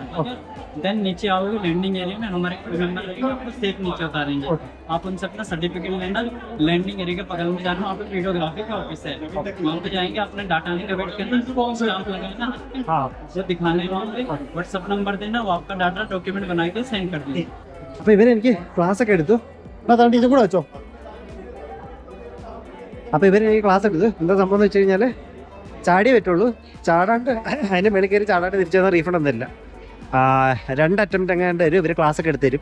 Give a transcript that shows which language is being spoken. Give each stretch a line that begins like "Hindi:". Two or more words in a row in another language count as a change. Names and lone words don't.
Hindi: देन नीचे आओगे,
English: landing area
Hindi: में हमारे मेंबर रहेंगे, आपको सेफ नीचे उतारेंगे। आप उनसे अपना सर्टिफिकेट लेना,
English: landing area
Hindi: के बगल में जाना, वहाँ पे वीडियोग्राफी का ऑफिस है, वहाँ पे जाएंगे, अपने डाटा आने का वेट करना, स्टाम्प लगाना, जो दिखाने वहाँ पे व्हाट्सअप नंबर देना, वो आपका
English: data document
Hindi: बना के सेंड कर देंगे।
Malayalam: അപ്പോൾ ഇവരെനിക്ക് ക്ലാസ് ഒക്കെ എടുത്തു. അതാണ്ട് ഇതും കൂടെ വെച്ചോ. അപ്പോൾ ഇവരെനിക്ക് ക്ലാസ് എടുത്തു. എന്താ സംഭവം എന്ന് വെച്ച് കഴിഞ്ഞാൽ ചാടിയേ പറ്റുള്ളൂ. ചാടാണ്ട് അതിൻ്റെ മേളിൽ കയറി ചാടാണ്ട് തിരിച്ചു തന്നാൽ റീഫണ്ട് ഒന്നും ഇല്ല. 2 അറ്റംപ്റ്റ് എങ്ങാണ്ട് തരും. ഇവർ ക്ലാസ് ഒക്കെ എടുത്ത് തരും.